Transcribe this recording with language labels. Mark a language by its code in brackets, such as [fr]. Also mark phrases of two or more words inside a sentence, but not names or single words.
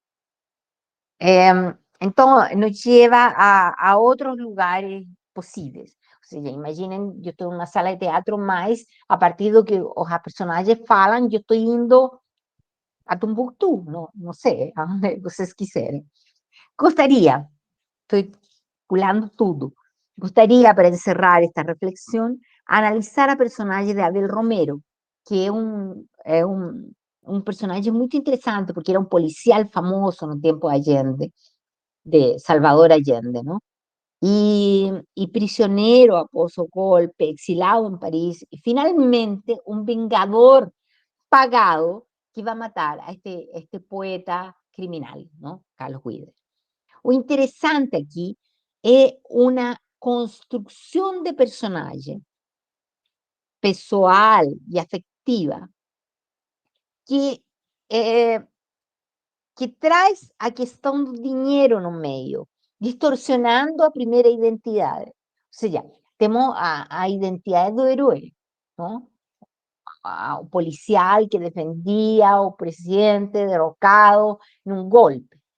[es] Entonces, nos lleva a otros lugares posibles. O sea, imaginen, yo estoy en una sala de teatro, mas a partir de que los personajes falan, yo estoy indo a Tumbuctú, no sé, a donde [pt] vocês quiserem. [es] Gostaria, estoy [pt] pulando tudo, [es] gostaria, para encerrar esta reflexión, analizar a personaje de Abel Romero, que es un personaje muy interesante, porque era un policial famoso en el tiempo de Allende, de Salvador Allende, ¿no? Y prisionero [pt] após o golpe, [es] exilado en París, y finalmente un vengador pagado que iba a matar a este poeta criminal, ¿no? Carlos Guider. O interesante aquí es una construcción de personaje pessoal y afectiva que, que [pt] traz a questão do dinheiro no meio, [es] distorsionando [pt] a primeira identidade. Ou seja, temos a identidade do herói, não? O policial que defendia o presidente derrocado num golpe.